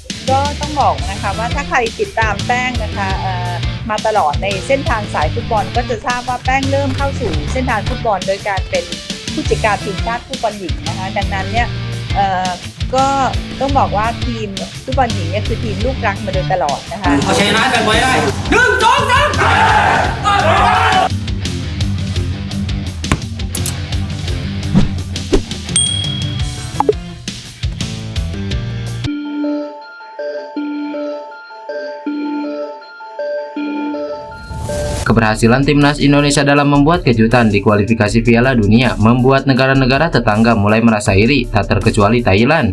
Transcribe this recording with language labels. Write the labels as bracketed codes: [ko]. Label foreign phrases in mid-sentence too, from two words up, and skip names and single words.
[th] ก็ต้องบอกนะคะว่าถ้าใครติดตามแป้งนะคะมาตลอดในเส้นทางสายฟุตบอลก็จะทราบว่าแป้งเริ่มเข้าสู่เส้นทางฟุตบอลโดยการเป็นผู้จัดการทีมชาติฟุตบอลหญิงนะคะดังนั้นเนี่ยก็ต้องบอกว่าทีมฟุตบอลหญิงเนี่ยคือทีมลูกรักมาโดยตลอดนะคะ เอาชนะกันไว้ได้1 2 3 [id] Keberhasilan timnas Indonesia dalam membuat kejutan di kualifikasi Piala Dunia membuat negara-negara tetangga mulai merasa iri, tak terkecuali Thailand.